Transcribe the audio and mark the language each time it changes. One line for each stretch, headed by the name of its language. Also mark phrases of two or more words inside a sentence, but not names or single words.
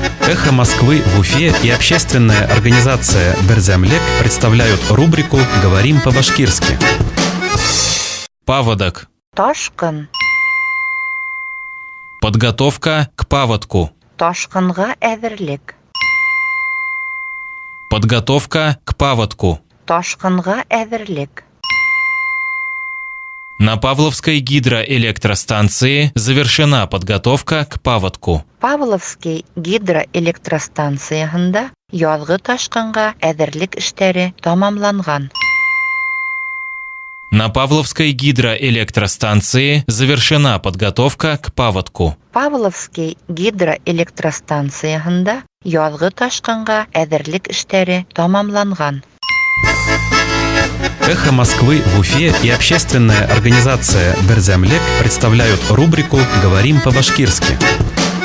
Russian: «Эхо Москвы» в Уфе и общественная организация «Берзямлек» представляют рубрику «Говорим по-башкирски». Паводок.
Bashkir: Ташкын.
Russian: Подготовка к паводку.
Bashkir: Ташкынга әзерлек.
Russian: Подготовка к паводку.
Bashkir: Ташкынга әзерлек.
Russian: На Павловской гидроэлектростанции завершена подготовка к паводку.
Bashkir: Павловский гидроэлектростанциясында язгы ташкынга әзерлек эшләре тамамланган.
Russian: На Павловской гидроэлектростанции завершена подготовка к паводку.
Bashkir: Павловский гидроэлектростанциясында язгы ташкынга әзерлек эшләре тамамланган.
Russian: «Эхо Москвы» в Уфе и общественная организация «Берзямлек» представляют рубрику «Говорим по-башкирски».